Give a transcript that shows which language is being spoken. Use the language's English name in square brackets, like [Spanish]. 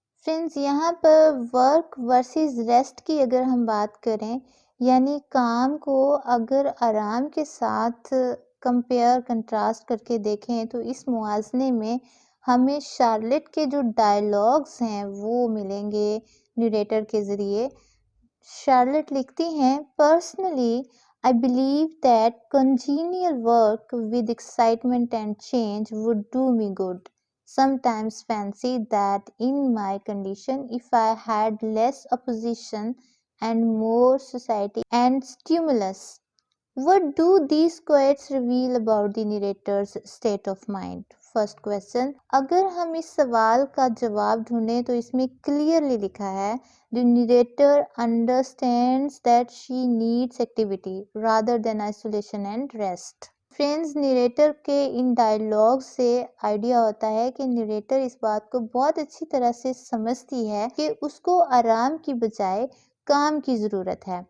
[Urdu] Friends یہاں پر work versus rest کی اگر ہم بات کریں یعنی کام کو اگر آرام کے ساتھ کمپیئر کنٹراسٹ کر کے دیکھیں تو اس موازنے میں ہمیں شارلٹ کے جو ڈائیلاگز ہیں وہ ملیں گے نریٹر کے ذریعے. شارلٹ لکھتی ہیں personally [English] I believe that congenial work with excitement and change would do me good. Sometimes fancy that in my condition if I had less opposition and more society and stimulus. What do these quotes reveal about the narrator's state of mind? [Urdu] First question, اگر ہم اس سوال کا جواب ڈھونڈیں تو اس میں clearly لکھا ہے [English] The narrator understands that she needs activity rather than isolation and rest. [Urdu] Friends narrator کے ان ڈائیلاگ سے آئیڈیا ہوتا ہے کہ نریٹر اس بات کو بہت اچھی طرح سے سمجھتی ہے کہ اس کو آرام کی بجائے کام کی ضرورت ہے.